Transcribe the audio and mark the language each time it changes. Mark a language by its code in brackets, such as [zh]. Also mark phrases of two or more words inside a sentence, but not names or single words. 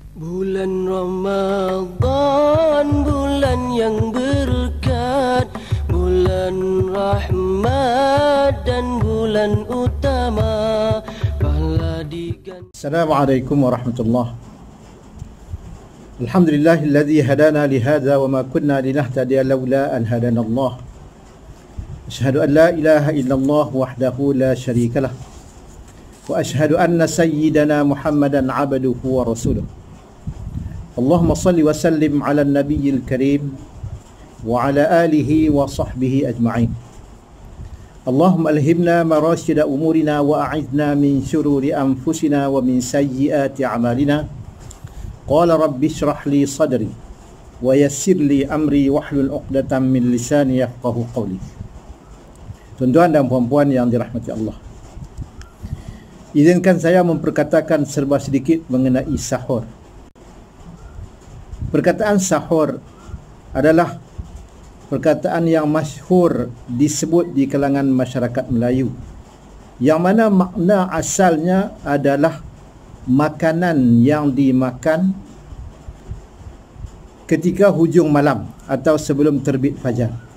[ms] Bulan Ramadan, bulan yang berkat, bulan rahmat dan bulan utama. Pahala diganti. [ar] السلام عليكم ورحمة الله. الحمد لله الذي هدانا لهذا وما كنا لنهتدي لولا أن هدانا الله. أشهد أن لا إله إلا الله وحده لا شريك له. وأشهد أن سيدنا محمدا عبده ورسوله. اللهم صل وسلم على النبي الكريم وعلى آله وصحبه أجمعين. اللهم ألهمنا مراشد أمورنا وأعذنا من شرور أنفسنا ومن سيئات أعمالنا. قال رب اشرح لي صدري ويسر لي أمري واحلل عقدة من لساني يفقهوا قولي. [ms] Tuan-tuan dan puan-puan yang dirahmati Allah, izinkan saya memperkatakan serba sedikit mengenai sahur. Perkataan sahur adalah perkataan yang masyhur disebut di kalangan masyarakat Melayu, yang mana makna asalnya adalah makanan yang dimakan ketika hujung malam atau sebelum terbit fajar.